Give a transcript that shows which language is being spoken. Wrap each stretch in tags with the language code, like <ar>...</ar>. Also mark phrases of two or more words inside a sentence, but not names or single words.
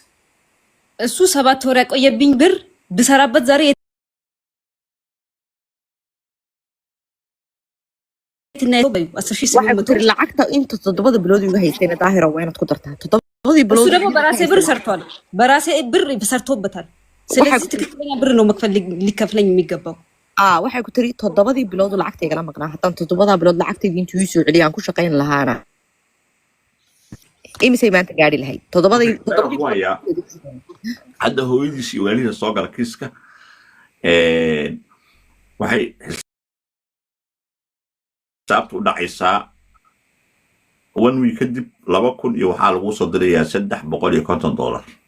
<am>እሱ 7 ወር ያቆየብኝ ብር ብሰራበት ዛሬ</am> <so>waxay ku tiri lacagta inta 7 bilood uga haysayna daahira waa inaad ku dartaa 7 bilood</so> <am>እሱ ደግሞ በራሴ ብር ሰርቷል በራሴ ብር ሰርቶበታል ስለዚህ ትክክለኛ ብር ነው መክፈል ሊከፍለኝ የሚገባው</am> <so>waxay ku tiri 7 bilood lacagta igala maqnaa hataan 7 bilood lacagtayda intuu soo celiyaan ku shaqeyn lahaana imisay maanta gaari lahayd 7 hadda hooyadiis iyo waalidkiisa soo gala kiiska waxay xisaabtu u dhacaysaa 1 week kadib 2,000 iyo waxaa lagu soo dirayaa $350</so>